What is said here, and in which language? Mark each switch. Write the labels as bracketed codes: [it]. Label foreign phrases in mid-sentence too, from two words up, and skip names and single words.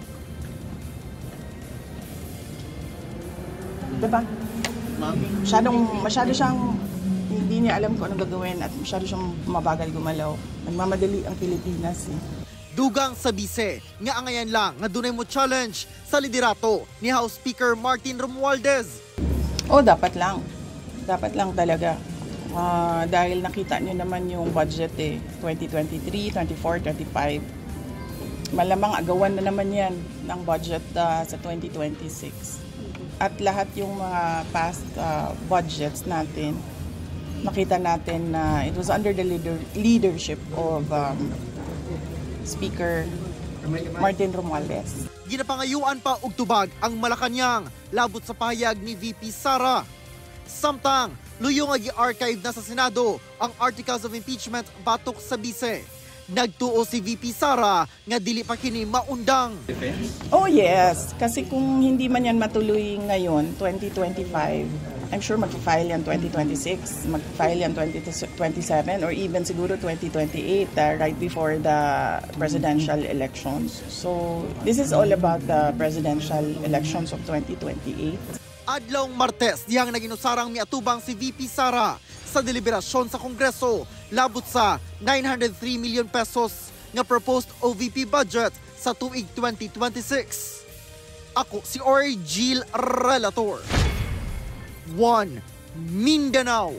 [tl] Diba? Masyado siyang hindi niya alam kung anong gagawin at masyado siyang mabagal gumalaw. Nagmamadali ang Pilipinas eh. [ceb] Dugang sa bise, nga angayan lang nga dunay mo challenge sa liderato ni House Speaker Martin Romualdez. [tl] Dapat lang. Dapat lang talaga. Dahil nakita niyo naman yung budget 2023, 24, 25. Malamang agawan na naman yan ng budget sa 2026. At lahat yung mga past budgets natin, nakita natin na [en] it was under the leadership of Speaker Martin Romualdez. [ceb] Ginapangayuan pa og tubag ang Malacañang labot sa pahayag ni VP Sara. Samtang luyo nga gi-archive na sa Senado ang [en] articles of impeachment [ceb] batok sa bise. Nagtuo si VP Sara nga dili pa kini maundang. [en] Oh yes, [tl] kasi kung hindi man yan matuloy ngayon, 2025, [en] I'm sure [tl] mag-file yan 2026, mag-file yan 2027, [en] or even [tl] siguro 2028, [en] right before the presidential elections. So this is all about the presidential elections of 2028. [ceb] Adlawng Martes, dihang naginusarang miatubang si VP Sara sa deliberasyon sa Kongreso labot sa 903 million pesos nga [en] proposed OVP budget [ceb] sa tuig 2026. Ako si Argil Relator. One Mindanao.